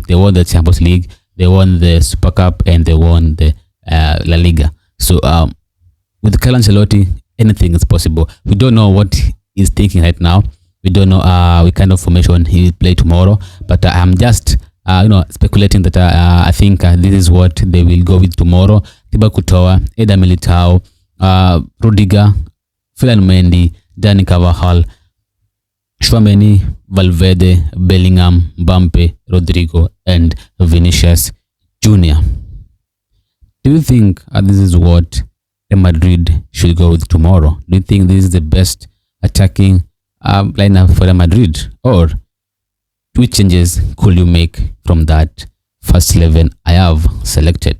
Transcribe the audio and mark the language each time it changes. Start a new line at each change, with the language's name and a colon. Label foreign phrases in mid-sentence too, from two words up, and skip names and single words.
English: They won the Champions League, they won the Super Cup, and they won the La Liga. So with Carlo Ancelotti, anything is possible. We don't know what he's thinking right now. We don't know what kind of formation he will play tomorrow. But I'm just speculating that I think this is what they will go with tomorrow. Thibaut Courtois, Eder Militao, Rudiger, Kylian Mbappe, Dani Carvajal, Tchouaméni, Valverde, Bellingham, Mbappe, Rodrigo, and Vinicius Jr. Do you think this is what Real Madrid should go with tomorrow? Do you think this is the best attacking lineup for Real Madrid? Or which changes could you make from that first 11 I have selected?